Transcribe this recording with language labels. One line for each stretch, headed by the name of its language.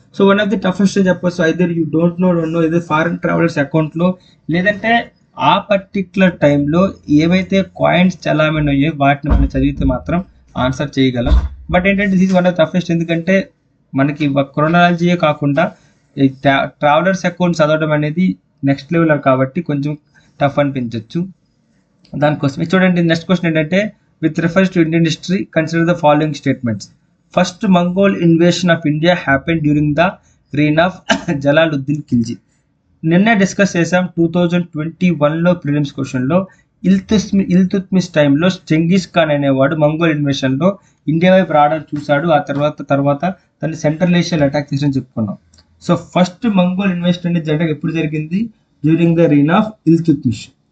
Telugu: So one of the toughest చెప్పొచ్చు. Either you don't know ఇది foreign travellers అకౌంట్లో, లేదంటే ఆ పర్టిక్యులర్ టైంలో ఏవైతే కాయిన్స్ చలామణి అయ్యాయో వాటిని మనం చదివితే మాత్రం ఆన్సర్ చేయగలం. బట్ ఏంటంటే దిస్ వన్ ఆఫ్ టఫెస్ట్, ఎందుకంటే మనకి క్రోనాలజీయే కాకుండా ట్రావెలర్స్ అకౌంట్ చదవడం అనేది నెక్స్ట్ లెవెల్ కాబట్టి కొంచెం టఫ్ అనిపించవచ్చు. దానికోసం చూడండి నెక్స్ట్ క్వశ్చన్ ఏంటంటే
English: with reference to Indian history, consider the following statements. First Mongol invasion of India happened during the reign of Jalaluddin Khilji.
Telugu: నిన్న డిస్కస్ చేసాం 2021లో ప్రిలిమ్స్ క్వశ్చన్లో ఇల్తుత్మిష్ టైంలో చెంగిస్ ఖాన్ అనేవాడు మంగోల్ ఇన్వేషన్లో ఇండియా వైపు రావడం చూశాడు. ఆ తర్వాత తను సెంట్రల్ ఏషియాలో అటాక్ చేసి చెప్పుకున్నాం.
English: so first Mongol invasion
Telugu: అనేది ఎప్పుడు జరిగింది?
English: During the reign of Iltutmish.